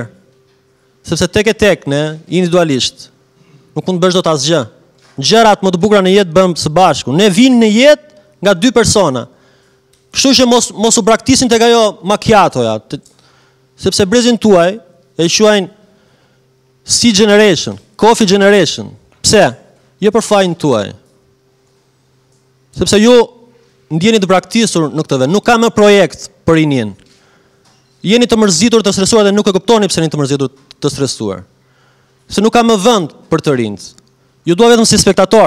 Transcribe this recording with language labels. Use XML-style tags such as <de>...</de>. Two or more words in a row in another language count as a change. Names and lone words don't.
<sq>Sepse tek ne individualisht nuk mund të bësh dot asgjë. Gjërat më të bukura në jetë bëjmë së bashku. Ne vinë në jetë nga dy persona. Kështu që mos u braktisin tek ajo macchiatoja, sepse brezin tuaj e quajnë si</sq> <en>generation, coffee generation.</en> <sq>Pse? Jo për fajin tuaj. Sepse ju ndjeni të braktisur në këtë vend. Nuk ka më projekt për rinin. Jeni të mërzitur, të stresuar dhe nuk e kuptoni pse jeni të mërzitur, të stresuar. Se nuk ka më vend për të rinjt. Ju dua vetëm si spektator.</sq>